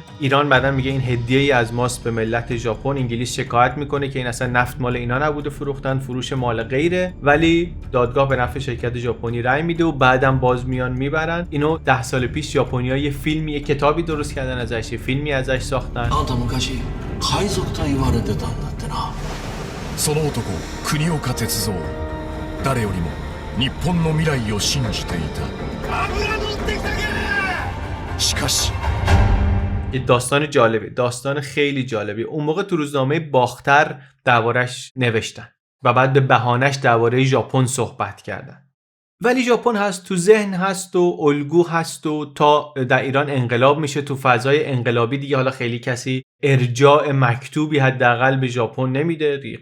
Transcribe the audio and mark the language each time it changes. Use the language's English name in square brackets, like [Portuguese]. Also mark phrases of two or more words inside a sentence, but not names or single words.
[Persian] ایران بعدن میگه این هدیه‌ای از ماست به ملت ژاپن. انگلیس شکایت میکنه که این اصلا نفت مال اینا نبوده، فروختن، فروش مال غیره، ولی دادگاه به نفع شرکت ژاپنی رأی میده و بعدم باز میان میبرن. اینو 10 سال پیش ژاپنی‌ها یه فیلمی، یه کتابی درست کردن ازش، یه فیلمی ازش ساختن. [Japanese] その男国岡鉄三誰よりも日本の未来を信じていたしかし [Persian] یه داستان جالبه، داستان خیلی جالبی. اون موقع تو روزنامه باختر دربارش نوشتن و بعد به بهانش درباره ژاپن صحبت کردن. ولی ژاپن هست، تو ذهن هست و الگو هست و تا در ایران انقلاب میشه، تو فضای انقلابی دیگه حالا خیلی کسی ارجاع مکتوبی حداقل به ژاپن نمیده دیگه.